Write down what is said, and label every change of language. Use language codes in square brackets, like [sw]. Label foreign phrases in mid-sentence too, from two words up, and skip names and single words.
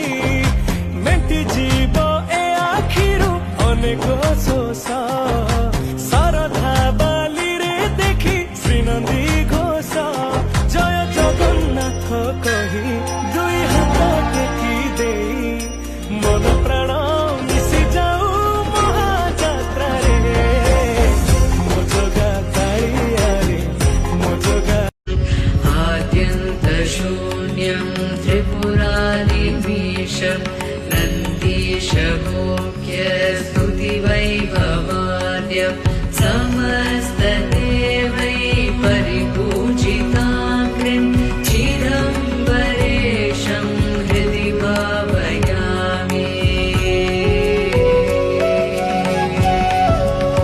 [or] ମେଣ୍ଟି ଯିବ ଏ ଆଖିରୁ ଅନେକ ଶୋଷ ଶରଧା ବାଲିରେ ଦେଖି ଶ୍ରୀନନ୍ଦୀ ଘୋଷ ଜୟ ଜଗନ୍ନାଥ କହି ଦୁଇ ହାତ ଟେକି ଦେଇ ମନ ପ୍ରାଣ ମିଶି ଯାଉ ମହାଯାତ୍ରାରେ ମୋ ଜଗା କାଳିଆରେ ମୋ ଜଗା [sa] आद्यन्तशून्यं त्रिपुरारिमीशं नन्दीशभोग्य स्तुतिवैभवान्यं समस्तदेवै परिपूजिताग्निं चिदम्बरेशं हृदि भावयामि।